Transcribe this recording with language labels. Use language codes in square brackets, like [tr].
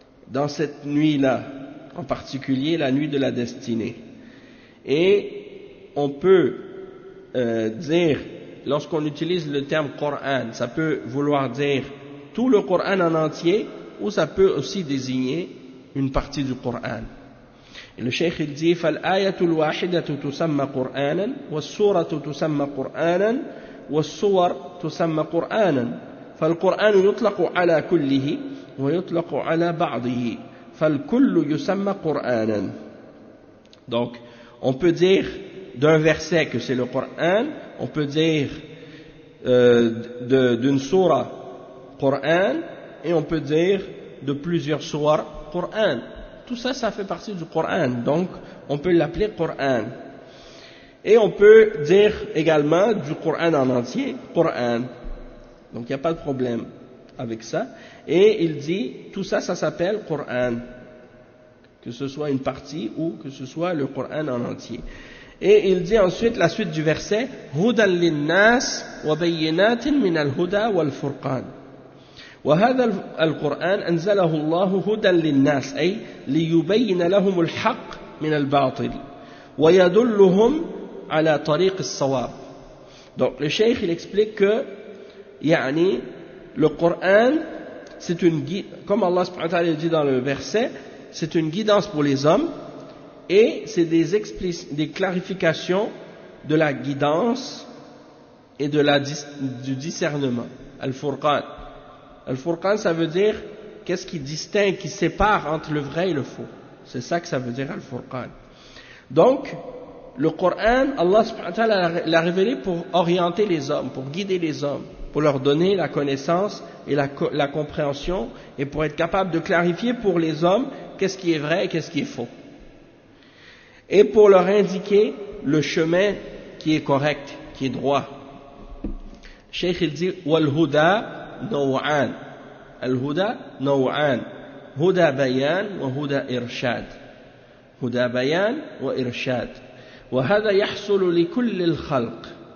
[fr] Dans cette nuit-là, en particulier la nuit de la destinée. Et on peut dire, lorsqu'on utilise le terme Coran, ça peut vouloir dire tout le Coran en entier, ou ça peut aussi désigner une partie du Coran. Et le cheikh il dit [ar] فالآية الواحدة تسمى قرآنا والسورة تسمى قرآنا والسور تسمى قرآنا فالقرآن يطلق على كله ويطلق على بعضه فالكل يسمى قرآنا. [fr] Donc on peut dire d'un verset que c'est le Coran, on peut dire d'une sourate Coran, et on peut dire de plusieurs sourates Coran. Tout ça, ça fait partie du Coran, donc on peut l'appeler Coran. Et on peut dire également du Coran en entier, Coran. Donc il n'y a pas de problème avec ça. Et il dit, tout ça, ça s'appelle Coran. Que ce soit une partie ou que ce soit le Coran en entier. Et il dit ensuite la suite du verset [ar] هُدًى لِلنَّاسِ وَبَيِّنَاتٍ مِنَ الْهُدَى وَالْفُرْقَانِ وهذا القرآن أنزله الله هدى للناس أي ليبين لهم الحق من الباطل ويدلهم على طريق الصواب. [fr] Donc le cheikh il explique que le Coran c'est une guide, comme Allah subhanahu wa ta'ala dit dans le verset, c'est une guidance pour les hommes et c'est des clarifications de la guidance et du discernement. Al-Furqan. Al-Furqan, ça veut dire qu'est-ce qui distingue, qui sépare entre le vrai et le faux. C'est ça que ça veut dire Al-Furqan. Donc, le Coran, Allah subhanahu wa ta'ala l'a révélé pour orienter les hommes, pour guider les hommes, pour leur donner la connaissance et la compréhension et pour être capable de clarifier pour les hommes qu'est-ce qui est vrai et qu'est-ce qui est faux. Et pour leur indiquer le chemin qui est correct, qui est droit. Cheikh il dit [ar] wal-huda نوعان الهدى نوعان هدى بيان وهدى إرشاد هدى بيان وإرشاد وهذا يحصل لكل الخلق